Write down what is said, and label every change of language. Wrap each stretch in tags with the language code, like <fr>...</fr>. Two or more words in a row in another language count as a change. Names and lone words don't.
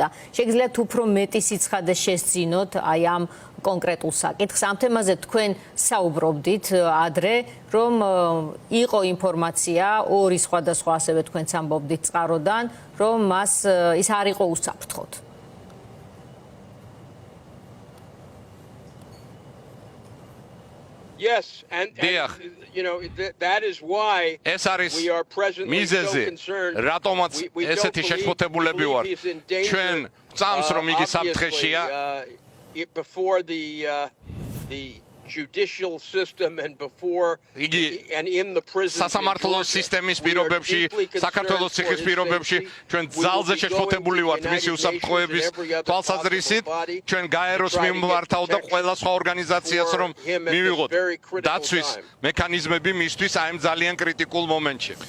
<ka>შეგიძლიათ უფრო მეტი სიცხადე შესძინოთ აი ამ კონკრეტულ საკითხს. ამ თემაზე თქვენ საუბრობდით ადრე, რომ იყო ინფორმაცია ორი სხვადასხვა ასევე თქვენც ამბობდით წყაროდან, რომ მას ის არ იყო უსაფრთხოდ.</ka> <en>Yes, and you know that is why we are presently so concerned.</en> <ka>რატომაც ესეთი შეშფოთებულები ვარ. ჩვენ წამს რომ იგი საფრთხეშია</ka> <en>before the judicial system and before and in the prison</en> <ka>სასამართლო სისტემის პირობებში საქართველოს ციხის პირობებში ჩვენ ძალზე შეშფოთებული ვართ მისი უსაფრთხოების თვალსაზრისით ჩვენ გაეროს მიმართავ და ყველა სხვა ორგანიზაციას რომ მივიღოთ დაცვის მექანიზმები მისთვის აი ამ ძალიან კრიტიკულ მომენტში</ka>